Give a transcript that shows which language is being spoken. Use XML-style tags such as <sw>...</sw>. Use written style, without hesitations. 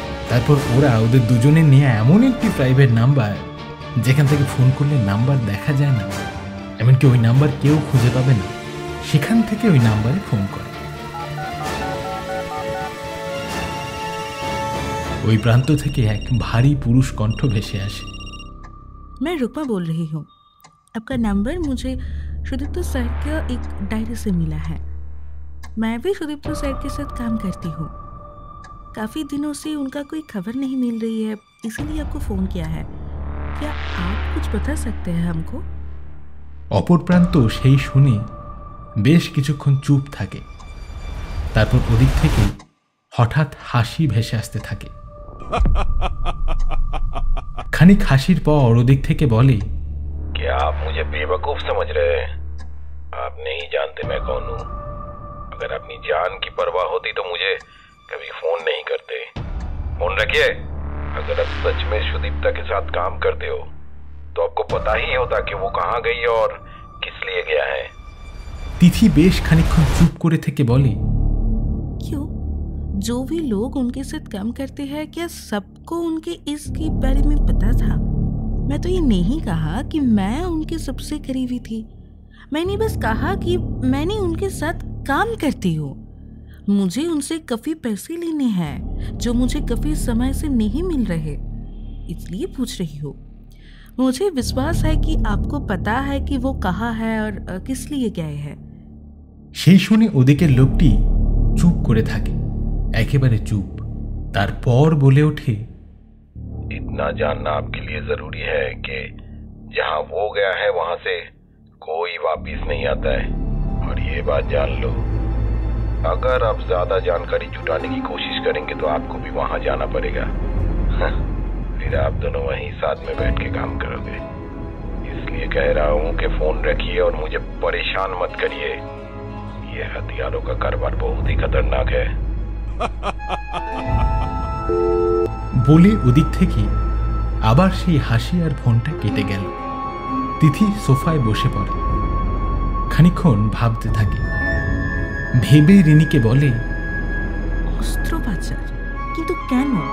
<bn>তারপর ওরা ওদের দুজনের নিয়ে এমন একটি প্রাইভেট নাম্বার, যেখান থেকে ফোন করলে নাম্বার দেখা যায় না, এমনকি ওই নাম্বার কেউ খুঁজে পাবে না, সেখান থেকে ওই নাম্বারে ফোন করে। ওই প্রান্ত থেকে এক ভারী পুরুষ কণ্ঠ ভেসে আসে,</bn> <hi>मैं रुकमा बोल रही हूँ। आपका नंबर मुझे सुदीप्त सर का एक डायरी से मिला है। मैं भी सुदीप्त सर के साथ काम करती हूँ। काफ़ी दिनों से उनका कोई खबर नहीं मिल रही है, इसीलिए आपको फ़ोन किया है। क्या आप कुछ बता सकते हैं हमको?</hi> <bn>অপর প্রান্ত সেই শুনে বেশ কিছুক্ষণ চুপ থাকে। তারপর ওদিক থেকে হঠাৎ হাসি ভেসে আসতে থাকে। খানিক হাসির পর ওদিক থেকে বলে,</bn> <hi>क्या आप मुझे बेवकूफ समझ रहे हैं? आप नहीं जानते मैं कौन हूँ। अगर अपनी जान की परवाह होती तो मुझे कभी फोन नहीं करते। फोन रखिए। अगर आप सच में सुदीप्ता के साथ काम करते हो तो आपको पता ही होता कि वो कहाँ गई और किस लिए गया है।</hi> <bn>তিথি বেশ খানিকক্ষণ চুপ করে থেকে বলে,</bn> <hi>क्यों? जो भी लोग उनके साथ काम करते हैं, क्या सबको उनके इसके बारे में पता था? मैं तो ये नहीं कहा कि मैं उनके सबसे करीबी थी। मैंने बस कहा कि मैंने उनके साथ काम करती हूँ। मुझे उनसे काफ़ी पैसे लेने हैं जो मुझे काफ़ी समय से नहीं मिल रहे, इसलिए पूछ रही हूँ। मुझे विश्वास है कि आपको पता है कि वो कहाँ है और किस लिए गए हैं।</hi> <bn>সেই শুনে ওদিকের লোকটি চুপ করে থাকে, একেবারে চুপ। তারপর বলে ওঠে,</bn> <hi>इतना जानना आपके लिए जरूरी है कि जहाँ वो गया है वहां से कोई वापिस नहीं आता है। और ये बात जान लो, अगर आप ज्यादा जानकारी जुटाने की कोशिश करेंगे तो आपको भी वहां जाना पड़ेगा। फिर आप दोनों वहीं साथ में बैठ के काम करोगे। इसलिए कह रहा हूँ कि फोन रखिए और मुझे परेशान मत करिए। ये हथियारों का कारोबार बहुत ही खतरनाक है।</hi> <bn>বলে ওদিক থেকে আবার সেই হাসি আর ফোনটা কেটে গেল। তিথি সোফায় বসে পড়ে, খানিকক্ষণ ভাবতে থাকে। ভেবে রিনিকে বলে, অস্ত্র পাচার? কিন্তু কেন?</bn>